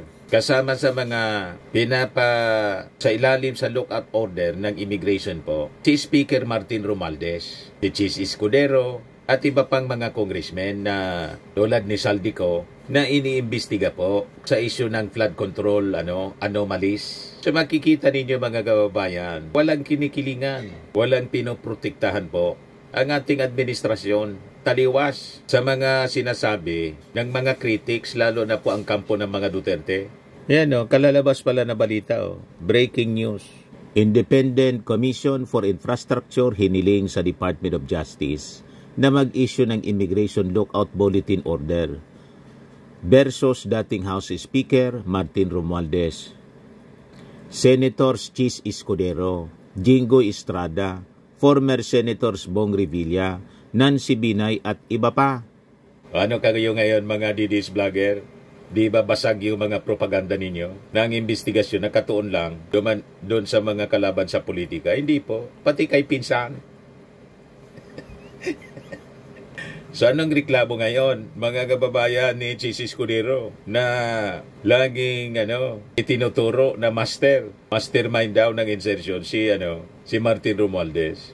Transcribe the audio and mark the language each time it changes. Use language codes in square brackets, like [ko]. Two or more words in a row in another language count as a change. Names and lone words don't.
[tl] Kasama sa mga sa ilalim sa [en] lookout order [tl] ng immigration po, si Speaker Martin Romualdez, si Chis Escudero, at iba pang mga congressmen na tulad ni Saldico na iniimbestiga po sa issue ng [en] flood control anomalies. [tl] So makikita ninyo mga kababayan, walang kinikilingan, walang pinoprotektahan po ang ating administrasyon, taliwas sa mga sinasabi ng mga critics, lalo na po ang kampo ng mga Duterte. Yan kalalabas pala na balita. [en] Breaking news. [tl] Independent Commission for Infrastructure hiniling sa Department of Justice na mag-issue ng Immigration Lookout Bulletin Order versus dating House Speaker Martin Romualdez, Senators Chis Escudero, Jinggoy Estrada, former Senators Bong Revilla, Nancy Binay at iba pa. Ano kayo ngayon mga DDS vlogger? Di ba basag yung mga propaganda ninyo? Na ang investigasyon nakatuon lang doon sa mga kalaban sa politika? Hindi po. Pati kay pinsan. So anong reklamo ngayon, mga kababayan ni Chis Escudero na laging itinuturo na mastermind daw ng insertion si Martin Romualdez.